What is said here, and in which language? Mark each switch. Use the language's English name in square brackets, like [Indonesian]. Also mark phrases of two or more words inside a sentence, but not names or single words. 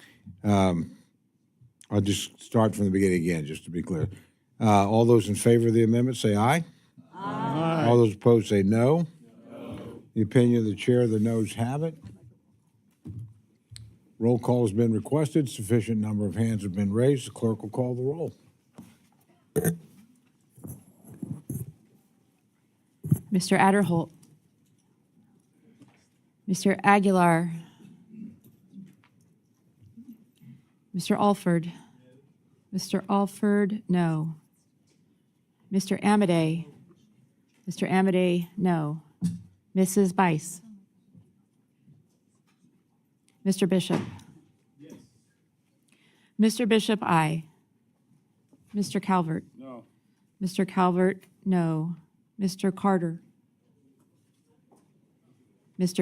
[English] I'll just start from the beginning again, just to be clear. All those in favor of the amendment say aye. Aye. All those opposed say no. The opinion of the chair, the noes have it. Roll call has been requested. Sufficient number of hands have been raised. The clerk will call the roll. Mr. Adderholt, Mr. Aguilar, Mr. Alford, Mr. Alford, no. Mr. Amadei, Mr. Amadei, no. Mrs. Bice, Mr. Bishop, Mr. Bishop, aye. Mr. Calvert, No. Mr. Calvert, no. Mr. Carter, Mr.